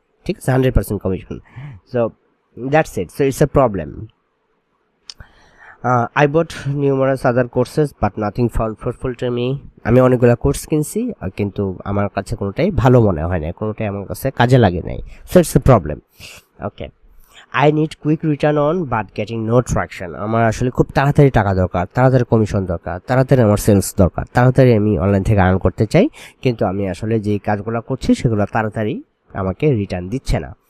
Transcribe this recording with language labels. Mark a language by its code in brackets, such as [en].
[en] ঠিক আছে, 100% commission. So that's it. So it's a problem. I bought numerous other courses but nothing found fruitful to me. [bn] আমি অনেকগুলো course কিনছি কিন্তু আমার কাছে কোনোটাই ভালো মনে হয় না, কোনোটাই আমার কাছে কাজে লাগে নাই। [en] So it's a problem. Okay, I need quick return on but getting no traction. [bn] আমার আসলে খুব তাড়াতাড়ি টাকা দরকার, তাড়াতাড়ি কমিশন দরকার, তাড়াতাড়ি আমার সেলস দরকার, তাড়াতাড়ি আমি অনলাইন থেকে আর্ন করতে চাই, কিন্তু আমি আসলে যে কাজগুলো করছি সেগুলো তাড়াতাড়ি আমাকে রিটার্ন দিচ্ছে না।